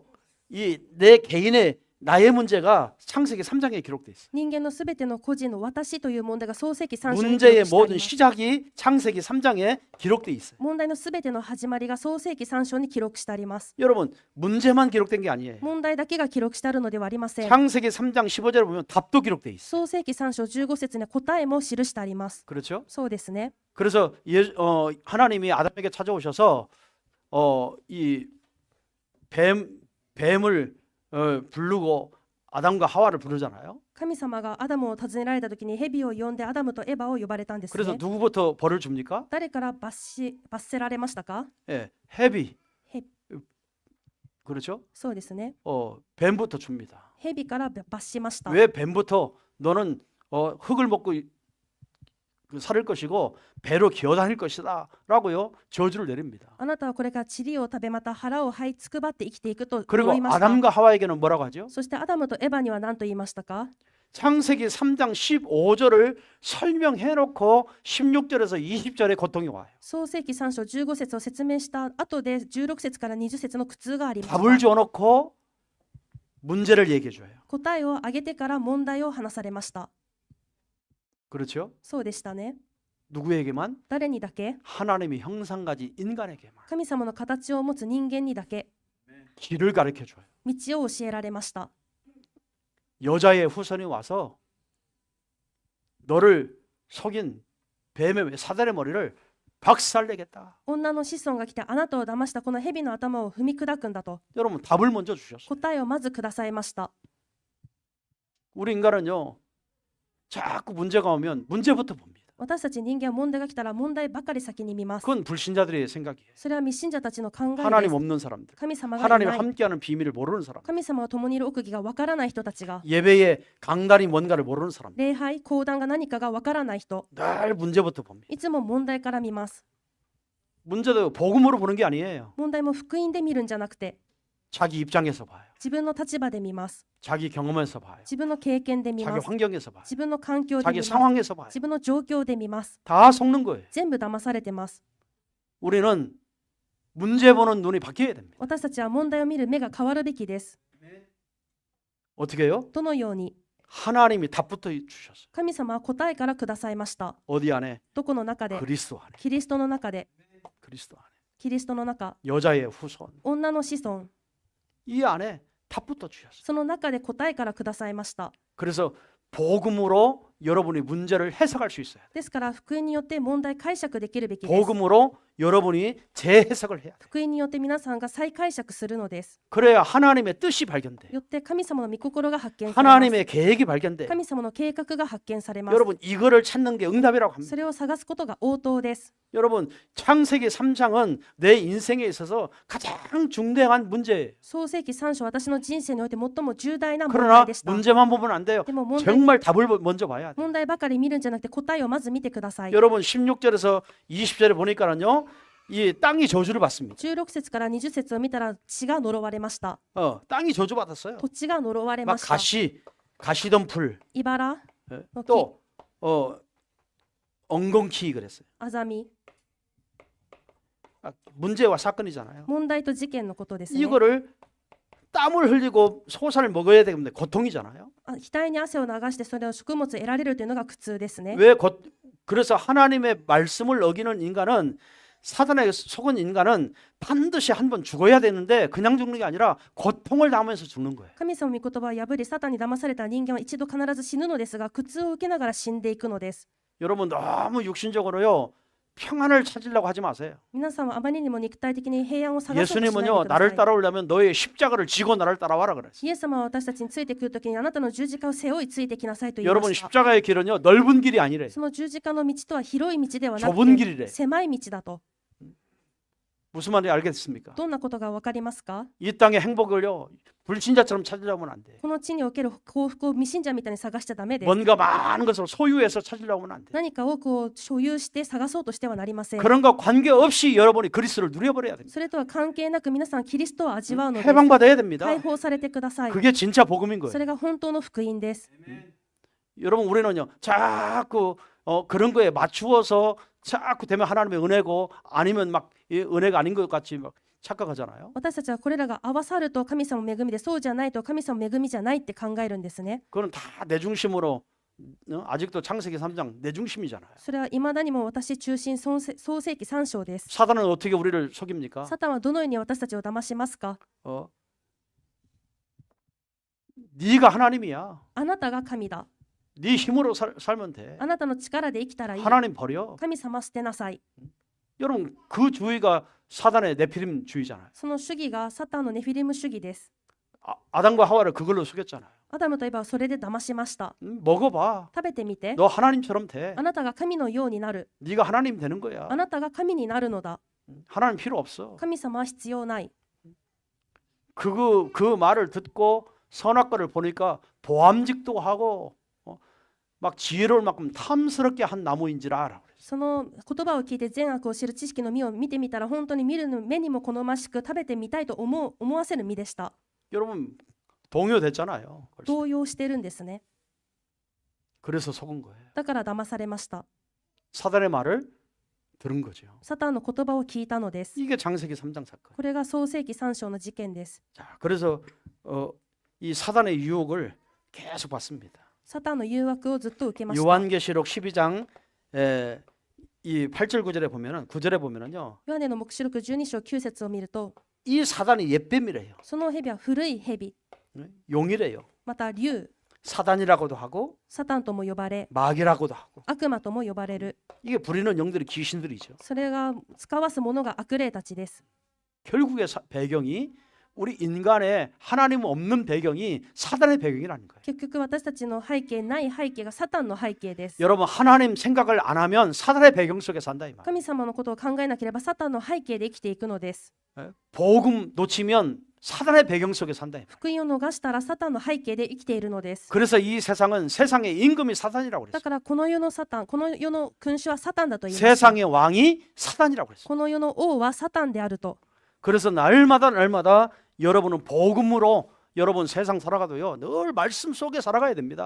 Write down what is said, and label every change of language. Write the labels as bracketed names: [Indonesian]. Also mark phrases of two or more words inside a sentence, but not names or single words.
[Korean] 이 내 개인의 나의 문제가 창세기 3장에 기록되어 있어요. [Japanese] 人間のすべての個人の私という問題が創世記3章に記 [Korean] 문제의 [Japanese] 録してあり [Korean] 모든 [Japanese] ます。 [Korean] 시작이 창세기 3장에 기록되어 있어요. [Japanese] 問題のすべての始まりが創世記3章に記録してあります。 [Korean] 여러분, 문제만 기록된 게 아니에요. [Japanese] 問題だけが記録してあるのではありません。 [Korean] 창세기 3장 15절에 보면 답도 기록되어 있어요. [Japanese] 創世記3章15節には答えも記してあります。 [Korean] 그렇죠? [Japanese] そうですね。 [Korean] 그래서 하나님이 아담에게 찾아오셔서 이 뱀을 부르고 아담과 하와를 부르잖아요. [Japanese] 神様がアダムを訪ねられた時にヘビを呼んでアダムとエバを呼ばれたんです [Korean] 그래서 [Japanese] ね。 [Korean] 누구부터 벌을 줍니까? [Japanese] 誰から罰せられましたか。 [Korean] 예, 헤비. [Japanese] ヘ [Korean] 그렇죠? [Japanese] そうですね。 [Korean] 뱀부터 줍니다. [Japanese] ヘビから罰しました。 [Korean] 왜 뱀부터 너는 흙을 먹고 살을 것이고 배로 기어다닐 것이다라고요 저주를 내립니다. [Japanese] あなたはこれから塵を食べまた腹を這いつくばって生きていくと [Korean] 그리고 [Japanese] 言いました。 [Korean] 아담과 하와에게는 뭐라고 하죠? [Japanese] そしてアダムとエバには何と言いましたか。 [Korean] 창세기 3장 15절을 설명해 놓고 16절에서 20절에 고통이 와요. [Japanese] 創世記3章15節を説明した後で16節から20節の苦痛がありまし [Korean] 답을 [Japanese] た。 [Korean] 줘 놓고 문제를 얘기해 줘요. [Japanese] 答えを挙げてから問題を話されました。 [Korean] 그렇죠? [Japanese] そうでしたね。 [Korean] 누구에게만? [Japanese] 誰にだけ。 [Korean] 하나님의 형상가지 인간에게만 [Japanese] 神様の形を持つ人間にだけ [Korean] 길을 가르쳐 줘요. [Japanese] 道を教えられました。 [Korean] 여자의 후손이 와서 너를 속인 뱀의 사달의 머리를 박살내겠다. [Japanese] 女の子孫が来てあなたを騙したこの蛇の頭を踏み砕くんだと [Korean] 여러분 답을 먼저 주셨어요. [Japanese] 答えをまずくださいました。 [Korean] 우리 인간은요 자꾸 문제가 오면 문제부터 봅니다. [Japanese] 私たち人間は問題が来たら問題ばかり先に見ます。 [Korean] 그건 불신자들의 생각이에요. [Japanese] それは未信者たちの考えで [Korean] 하나님 [Japanese] す。 [Korean] 없는 사람들, [Japanese] 神様がい [Korean] 하나님 [Japanese] ない。 [Korean] 함께하는 비밀을 모르는 사람, [Japanese] 神様が共にいる奥義がわからない人たちが [Korean] 예배의 강단이 뭔가를 모르는 사람, [Japanese] 礼拝、講談が何かがわからない人、 [Korean] 늘 문제부터 봅니다. [Japanese] いつも問題から見ます。 [Korean] 문제도 복음으로 보는 게 아니에요. [Japanese] 問題も福音で見るんじゃなくて [Korean] 자기 입장에서 봐요. [Japanese] 自分の立場で見ます。 [Korean] 자기 경험에서 봐요. [Japanese] 自分の経験で見 [Korean] 자기 [Japanese] ます。 [Korean] 환경에서 봐요. [Japanese] 自分の環境で見 [Korean] 자기 [Japanese] ます。 [Korean] 상황에서 봐요. [Japanese] 自分の状況で見ます。 [Korean] 다 속는 거예요. [Japanese] 全部騙されてます。 [Korean] 우리는 문제 보는 눈이 바뀌어야 됩니다. [Japanese] 私たちは問題を見る目が変わるべきです。 [Korean] 어떻게 해요? [Japanese] どのように [Korean] 하나님이 답부터 주셨어요. [Japanese] 神様は答えからくださいました。 [Korean] 어디 안에? [Japanese] どこの中で [Korean] 그리스도 안에. [Japanese] キリストの中で [Korean] 그리스도 안에. [Japanese] キリストの中 [Korean] 여자의 후손. [Japanese] 女の子孫 [Korean] 이 안에 답부터 주셨어요. [Japanese] その中で答えからくださいました。 [Korean] 그래서 복음으로 여러분이 문제를 해석할 수 있어요. [Japanese] ですから福音によって問題解釈できるべきです。 [Korean] 복음으로 여러분이 재해석을 해야 돼요. [Japanese] 福音によって皆さんが再解釈するのです。 [Korean] 그래야 하나님의 뜻이 발견돼요. [Japanese] よって神様の御心が発見されます。 [Korean] 하나님의 계획이 발견돼요. [Japanese] 神様の計画が発見されます。 [Korean] 여러분 이거를 찾는 게 응답이라고 합니다. [Japanese] それを探すことが応答です。 [Korean] 여러분 창세기 3장은 내 인생에 있어서 가장 중대한 문제예요. [Japanese] 創世記3章、私の人生において最も重大な問 [Korean] 그러나 [Japanese] 題でした。 [Korean] 문제만 보면 안 돼요. [Japanese] でも問題 [Korean] 정말 답을 먼저 봐야 돼요. [Japanese] 問題ばかり見るんじゃなくて答えをまず見てください。 [Korean] 여러분 16절에서 20절에 보니까는요. 이 땅이 저주를 받습니다. [Japanese] 16 節から20節を見たら地が呪われました。 [Korean] 땅이 저주받았어요. [Japanese] 土地が呪われ [Korean] 막 [Japanese] ました。 [Korean] 가시덤불 [Japanese] 茨、 [Korean] 또 엉겅퀴 그랬어요. [Japanese] アザミ、 [Korean] 문제와 사건이잖아요. [Japanese] 問題と事件のことですね。 [Korean] 이거를 땀을 흘리고 소산을 먹어야 되는데 고통이잖아요. [Japanese] 額に汗を流してそれを食物を得られるというのが苦痛ですね。 [Korean] 그래서 하나님의 말씀을 어기는 인간은 사단에 속은 인간은 반드시 한 번 죽어야 되는데 그냥 죽는 게 아니라 고통을 당하면서 죽는 거예요. [Japanese] 神様の御言葉を破りサタンに騙された人間は一度必ず死ぬのですが苦痛を受けながら死んでいくのです。 [Korean] 여러분 너무 육신적으로요 평안을 찾으려고 하지 마세요. [Japanese] 皆さんはあまりにも肉体的に平安を探そうとしないで [Korean] 예수님은요 [Japanese] くださ [Korean] 나를 [Japanese] い。 [Korean] 따라오려면 너의 십자가를 지고 나를 따라와라 그랬어요. [Japanese] イエス様は私たちについてくるときにあなたの十字架を背負いついてきなさいと言いま [Korean] 여러분 [Japanese] した。 [Korean] 십자가의 길은요 넓은 길이 아니래요. [Japanese] その十字架の道とは広い道ではな [Korean] 좁은 [Japanese] く [Korean] 길이래. [Japanese] て狭い道だと。 [Korean] 무슨 말인지 알겠습니까? [Japanese] どんなことがわかりますか？ [Korean] 이 땅의 행복을요 불신자처럼 찾으려고 하면 안 돼. [Japanese] この地における幸福を未信者みたいに探しちゃダメです。 [Korean] 뭔가 많은 것을 소유해서 찾으려고 하면 안 돼. [Japanese] 何か多くを所有して探そうとしてはなりません。 [Korean] 그런 거 관계없이 여러분이 그리스도를 누려버려야 됩니다. [Japanese] それとは関係なく皆さんキリストを味わうのです。 [Korean] 해방받아야 됩니다. [Japanese] 解放されてください。 [Korean] 그게 진짜 복음인 [Japanese] そ [Korean] 거예요. [Japanese] れが本当の福音です。 [Korean] 여러분 우리는요 자꾸 그런 거에 맞추어서 자꾸 되면 하나님의 은혜고 아니면 막 은혜가 아닌 것 같이 막 착각하잖아요. [Japanese] 私たちはこれらが合わさると神様の恵みでそうじゃないと神様の恵みじゃないって考えるんですね。 [Korean] 그건 다 내 중심으로 아직도 창세기 3장 내 중심이잖아요. [Japanese] それは未だにも私中心創世記3章です。 [Korean] 사단은 어떻게 우리를 속입니까? [Japanese] サタンはどのように私たちを騙しますか？ [Korean] 네가 하나님이야. [Japanese] あなたが神だ。 [Korean] 네 힘으로 살면 돼. [Japanese] あなたの力で生きたらいい。 [Korean] 하나님 버려. [Japanese] 神様捨てなさい。 [Korean] 여러분 그 주의가 사단의 네피림 주의잖아요. [Japanese] その主義がサタンのネフィリム主義です。 [Korean] 아담과 하와를 그걸로 속였잖아요. [Japanese] アダムとエバはそれで騙しました。 [Korean] 먹어봐. [Japanese] 食べてみて。 [Korean] 너 하나님처럼 돼. [Japanese] あなたが神のようになる。 [Korean] 네가 하나님 되는 거야. [Japanese] あなたが神になるのだ。 [Korean] 하나님 필요 없어. [Japanese] 神様は必要ない。 [Korean] 그 말을 듣고 선악과를 보니까 보암직도 하고 막 지혜로울 만큼 탐스럽게 한 나무인지라 알아. [Japanese] その言葉を聞いて善悪を知る知識の実を見てみたら本当に見る目にも好ましく食べてみたいと思わせる実でした。 [Korean] 여러분 동요됐잖아요. 벌써. [Japanese] 動揺してるんですね。 [Korean] 그래서 속은 거예요. [Japanese] だから騙されました。 [Korean] 사단의 말을 들은 거죠. [Japanese] サタンの言葉を聞いたのです。 [Korean] 이게 창세기 3장 사건. [Japanese] これが創世記3章の事件です。 [Korean] 자, 그래서 이 사단의 유혹을 계속 받습니다. [Japanese] サタンの誘惑をずっと受けました。 [Korean] 요한계시록 12장 이 8절 9절에 보면은 9절에 보면은요. [Japanese] ヨハネの黙示録12章9節を見ると、 [Korean] 이 사단이 옛뱀이래요. [Japanese] その蛇は古い蛇、 [Korean] 용이래요. [Japanese] また竜、 [Korean] 사단이라고도 하고 [Japanese] サタンとも呼ばれ、 [Korean] 마귀라고도 하고 [Japanese] 悪魔とも呼ばれる。 [Korean] 이게 부리는 영들이 귀신들이죠. [Japanese] それが使わすものが悪霊たちです。 [Korean] 결국의 배경이 우리 인간의 하나님 없는 배경이 사단의 배경이라는 거예요. [Japanese] 結局私たちの背景ない背景がサタンの背景です。 [Korean] 여러분 하나님 생각을 안 하면 사단의 배경 속에 산다 이 말. [Japanese] 神様のことを考えなければサタンの背景で生きていくのです。 [Korean] 복음 놓치면 사단의 배경 속에 산다 이 말. [Japanese] 福音を逃したらサタンの背景で生きているのです。 [Korean] 그래서 이 세상은 세상의 임금이 사단이라고 [Japanese] だ [Korean] 그랬어요. [Japanese] からこの世のサタン、この世の君主はサタンだと言います。 [Korean] 세상의 왕이 사단이라고 그랬어요. [Japanese] この世の王はサタンであると。 [Korean] 그래서 날마다 여러분은 복음으로 여러분 세상 살아가도요 늘 말씀 속에 살아가야 됩니다.